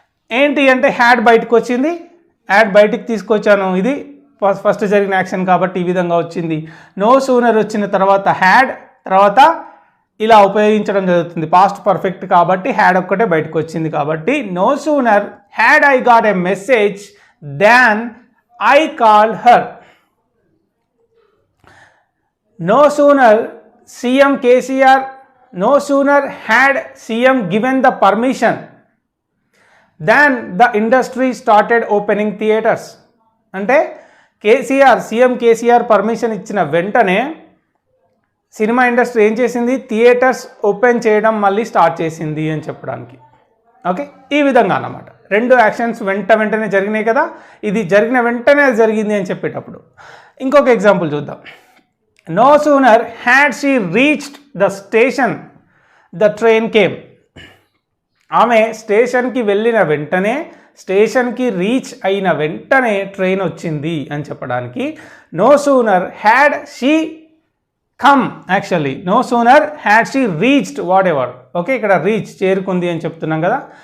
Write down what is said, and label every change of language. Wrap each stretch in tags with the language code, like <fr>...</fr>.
<te>ఏంటి అంటే, హ్యాడ్ బయటకు వచ్చింది, హ్యాడ్ బయటికి తీసుకొచ్చాను, ఇది ఫస్ట్ జరిగిన యాక్షన్ కాబట్టి ఈ విధంగా వచ్చింది. నో సూనర్ వచ్చిన తర్వాత హ్యాడ్, తర్వాత ఇలా ఉపయోగించడం జరుగుతుంది.</te> <en>past perfect</en> <te>కాబట్టి హ్యాడ్ ఒక్కటే బయటకు వచ్చింది కాబట్టి,</te> <en>No sooner had I got a message than I called her. No sooner CM KCR, no sooner had CM given the permission than the industry started opening theatres.</en> <te>అంటే CM KCR permission ఇచ్చిన వెంటనే cinema industry ఏం చేసింది, theatres open చేయడం మళ్ళీ start చేసింది అని చెప్పడానికి. ఓకే, ఈ విధంగా అన్నమాట. 2 యాక్షన్స్ వెంటనే జరిగినాయి కదా, ఇది జరిగిన వెంటనే జరిగింది అని చెప్పేటప్పుడు. ఇంకొక ఎగ్జాంపుల్ చూద్దాం.</te> <en>No sooner had she reached the station, the train came.</en> <te>ఆమె స్టేషన్కి వెళ్ళిన వెంటనే, స్టేషన్కి రీచ్ అయిన వెంటనే ట్రైన్ వచ్చింది అని చెప్పడానికి</te> <en>No sooner had she come. Actually no sooner had she reached whatever. Okay,</en> <te>ఇక్కడ రీచ్ చేరుకుంది అని చెప్తున్నాం కదా.</te>